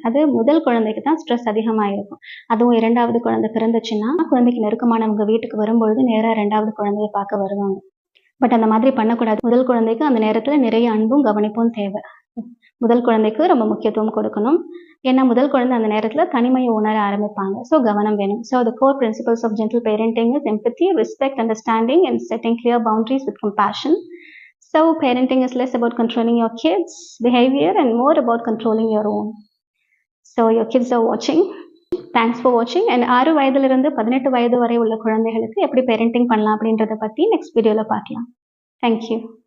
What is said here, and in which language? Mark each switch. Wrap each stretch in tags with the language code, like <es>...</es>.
<ta>அது முதல் குழந்தைக்கு தான் ஸ்ட்ரெஸ் அதிகமாக இருக்கும். அதுவும் 2வது குழந்தை பிறந்துச்சுன்னா குழந்தைக்கு நெருக்கமானவங்க வீட்டுக்கு வரும்பொழுது நேராக 2வது குழந்தைய பார்க்க வருவாங்க. பட் அந்த மாதிரி பண்ணக்கூடாது. முதல் குழந்தைக்கு அந்த நேரத்தில் நிறைய அன்பும் கவனிப்பும் தேவை. முதல் குழந்தைக்கு ரொம்ப முக்கியத்துவம் கொடுக்கணும். ஏன்னா முதல் குழந்தை அந்த நேரத்தில் தனிமையை உணர ஆரம்பிப்பாங்க. ஸோ கவனம் வேணும்.</ta> <en>So the core principles of gentle parenting is empathy, respect, understanding and setting clear boundaries with compassion. So parenting is less about controlling your kids' behavior and more about controlling your own. So your kids are watching. Thanks for watching.</en> <ta>And 6 வயதிலிருந்து 18 வயது வரை உள்ள குழந்தைகளுக்கு எப்படி parenting பண்ணலாம் அப்படின்றத பத்தி next வீடியோல பார்க்கலாம்.</ta> <en>Thank you.</en>